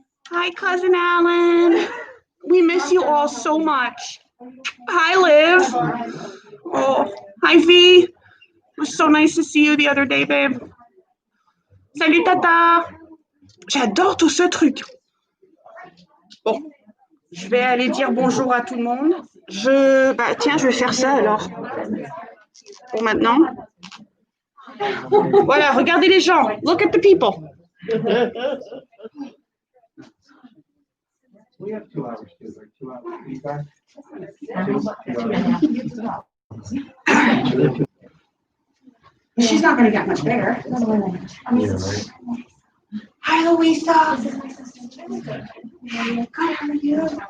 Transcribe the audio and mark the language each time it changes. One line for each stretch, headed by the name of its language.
English: Hi, Cousin Alan. We miss you all so much. Hi, Liv. Oh, hi, V. It was so nice to see you the other day, babe.
French: Salut, Tata. J'adore tout ce truc. Bon, Je vais aller dire bonjour à tout le monde. Tiens, je vais faire ça alors. Pour maintenant. Voilà, regardez les gens.
English: Look at the people. We have 2 hours too, like 2 hours feedback. She's not going to get much bigger. Hi, Louisa. Good, how are you?